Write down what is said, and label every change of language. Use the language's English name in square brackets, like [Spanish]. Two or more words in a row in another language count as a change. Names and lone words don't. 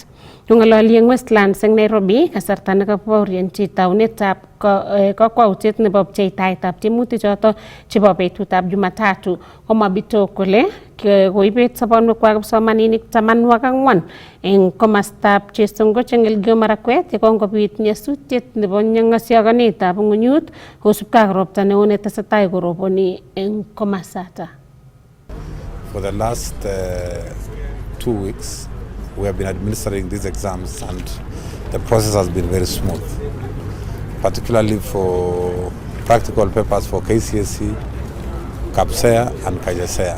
[Kalenjin] Kong'ololi eng Westlands eng Nairobi kasarta nekabaorionchi taunetab kakwautiet nebo pcheitaetab tiemutik chotok chebo betutab Jumatatu, komwa Bitok kole koibet sobonwekwak kipsomaninik 14 eng komostab Chesongoch eng Elgeyo Marakwet yekongobit nyasutiet nebo ng'asiakonetab ng'unyut kosubkei ak ropta neo netesetai koroboni eng komosata. [English] For the last 2 weeks we have been administering these exams and the process has been very smooth, particularly for practical papers for KCSE, KPSEA and KJSEA.